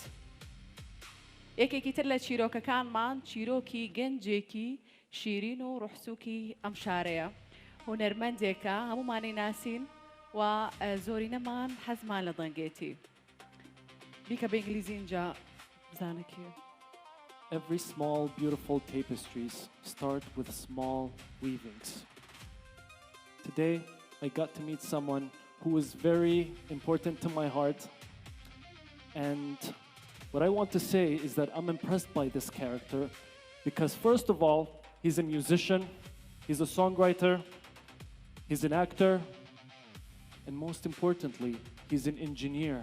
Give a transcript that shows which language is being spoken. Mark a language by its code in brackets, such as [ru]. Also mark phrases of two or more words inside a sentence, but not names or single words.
[ckb] یەکێکی تر لە چیرۆکەکانمان چیرۆکی گەنجێکی شیرین و ڕوحسووکی ئەم شارەیە. هونەرمەندێکە هەمومانەی ناسین و زۆرینەمان حەزمان لە دەنگێتی. بیکە بە ئینگلیزی اینجا بزانەکیە. [en] Every small, beautiful tapestries start with small weavings. Today, I got to meet someone who is very important to my heart. And what I want to say is that I'm impressed by this character because, first of all, he's a musician, he's a songwriter, he's an actor, and most importantly, he's an engineer.